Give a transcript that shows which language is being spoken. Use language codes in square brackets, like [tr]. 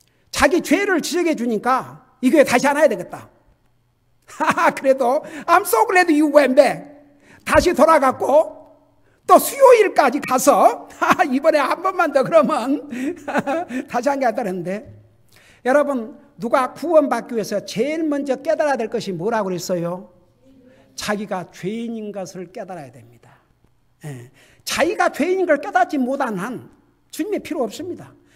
[ko] 자기 죄를 지적해 주니까 이 교회 다시 안 와야 되겠다. 그래도 [en] I'm so glad you went back. [ko] 다시 돌아갔고 또 수요일까지 가서 이번에 한 번만 더 그러면 다시 한 게 아니다는데, 여러분, 누가 구원받기 위해서 제일 먼저 깨달아야 될 것이 뭐라고 그랬어요? 자기가 죄인인 것을 깨달아야 됩니다. 자기가 죄인인 걸 깨닫지 못한 한 주님의 필요 없습니다.